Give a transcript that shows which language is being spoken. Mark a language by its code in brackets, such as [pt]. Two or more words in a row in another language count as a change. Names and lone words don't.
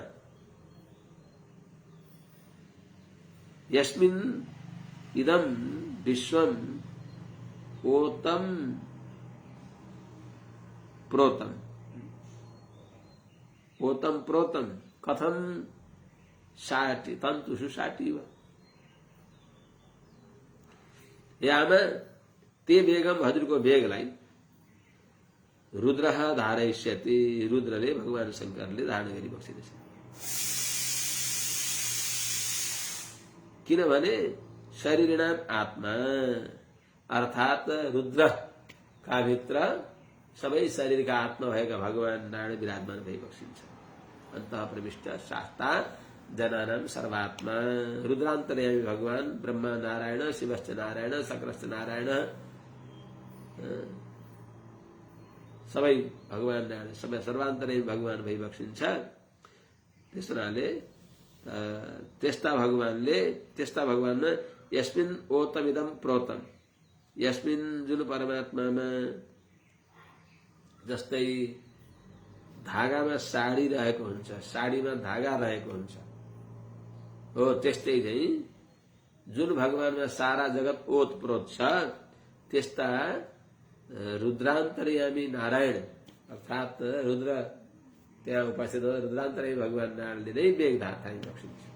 [sa] यस्मिन् इदं विश्वम ओतम प्रोतम ओतम प्रोतम कथम शाटी तंतुषु शाटीव। यामा ते वेगम [ne] हजुरको वेगलाई [sa] रुद्रः धारयिष्यति [ne] रुद्रले भगवान शंकरले धारण गरी बक्सिरहेछ। किनभने शरीरनाम आत्मा अर्थात रुद्र का भित्र सबै शरीरका आत्मा भएका भगवान नारायण विराजमान भई बक्सिन्छ। [sa] अन्तः प्रविष्ट शास्ता जनानां सर्वात्मा रुद्रान्तर्यामी भगवान ब्रह्मा नारायण शिवश्च नारायण शक्रश्च नारायण [ne] सबै भगवान नारायण सबै सर्वान्तर्यामी भगवान भई बक्सिन्छ। त्यसनाले त्यस्ता भगवानमा [sa] यस्मिन् ओतमिदं प्रोतम यस्मिन् [ne] जुन परमात्मामा जस्तै धागामा साडी रहेको हुन्छ, साडीमा धागा रहेको हुन्छ हो, त्यस्तै चाहिँ जुन भगवानमा सारा जगत ओतप्रोत छ त्यस्ता रुद्रान्तर्यामी नारायण अर्थात रुद्र त्यहाँ उपस्थित रुद्रान्तर्यामी भगवान नारायणले नै बेग धारण बक्सिन्छ।